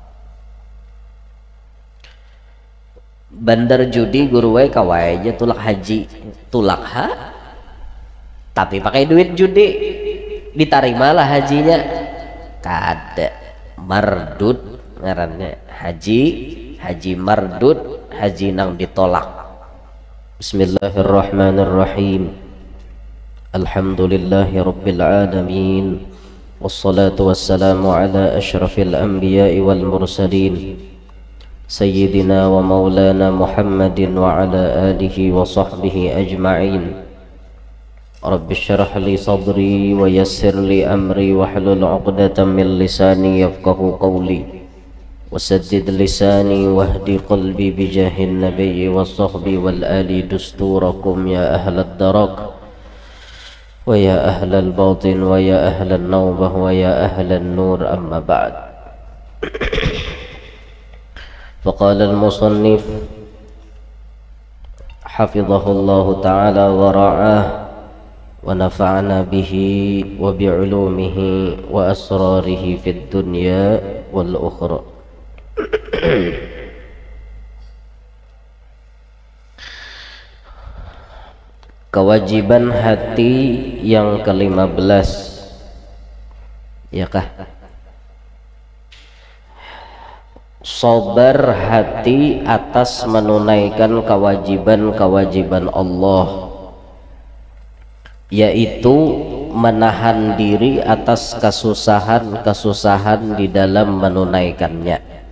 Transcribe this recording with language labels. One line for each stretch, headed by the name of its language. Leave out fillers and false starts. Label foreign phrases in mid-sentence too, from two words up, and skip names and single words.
Banjar: Bandar judi guru wae kawai aja tulak haji, tulak ha tapi pakai duit judi, ditarimalah hajinya kada mardud ngarannya, haji mardud, haji nang ditolak.
Arabic: بسم الله الرحمن الرحيم. الحمد لله رب العالمين، والصلاة والسلام على أشرف الأنبياء والمرسلين، سيدنا ومولانا محمد وعلى آله وصحبه أجمعين. رب اشرح لي صدري ويسر لي أمري واحلل عقدة من لساني يفقهوا قولي وسدد لساني واهد قلبي بجاه النبي والصحب والآل دستوركم يا أهل الدرك ويا أهل الباطن ويا أهل النوبة ويا أهل النور، أما بعد. فقال المصنف حفظه الله تعالى ورعاه ونفعنا به وبعلومه وأسراره في الدنيا والأخرى.
Banjar: Kewajiban hati yang ke-15 ya kah? Sabar hati atas menunaikan kewajiban-kewajiban Allah, yaitu menahan diri atas kesusahan-kesusahan di dalam menunaikannya.